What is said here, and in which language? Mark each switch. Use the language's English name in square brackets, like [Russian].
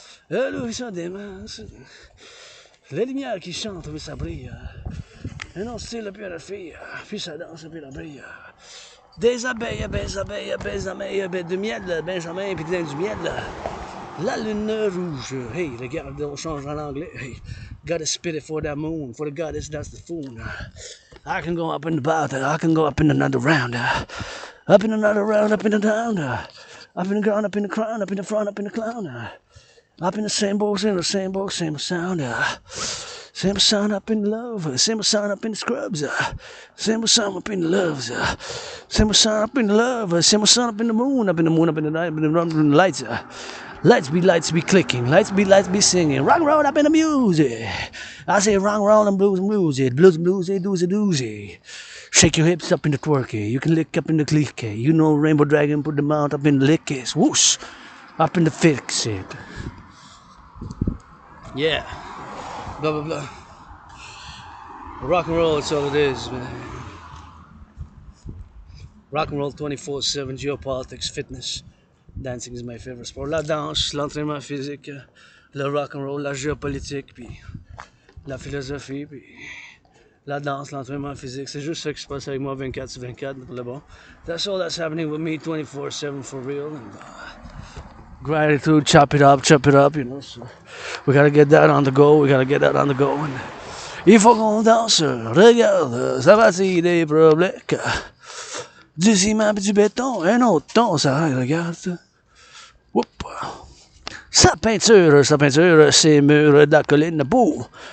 [French] L'horizon des mains. Les lumières qui chantent, puis ça brille. Un autre style, puis la fille, puis ça danse, puis la brille. Des abeilles, de miel, Benjamin, puis du miel. La lune rouge. Hey, regarde, on change en anglais. [English] Hey, gotta spit it for that moon, for the goddess, that's the fool. I can go up in the battle, I can go up in another round. Up in another round, up in the down. Up in the ground, up in the crown, up in the front, up in the clown. Up in the same boat, same sound. Same sound up in the love, same sound up in the scrubs, same sound up in the loves, same sound up in the love, same sound up in the moon, up in the moon, up in the night, up in the lights. Lights be clicking, lights be singing, rock and roll up in the music. I say rock and roll and blues, doozy. Shake your hips up in the twerky, you can lick up in the clicky. You know Rainbow Dragon put them out up in the lickies, whoosh, up in the fix it. Yeah. Blah blah blah. Rock and roll, that's all it is, man. Rock and roll 24/7, geopolitics, fitness. Dancing is my favorite sport. [French] La danse, l'entraînement physique, le rock and roll, la géopolitique, puis la philosophie, puis la danse, l'entraînement physique. C'est juste ça qui se passe avec moi 24/24 pour le bon. [English] That's all that's happening with me 24/7 for real. And, gratitude, chop it up, you know. So we gotta get that on the go, [French] And il faut qu'on danse, regarde, ça va-t-il des problèmes? Du ciment et du béton, un autre ton, ça regarde. Whoop. Sa peinture, ces murs de la colline. Bouh!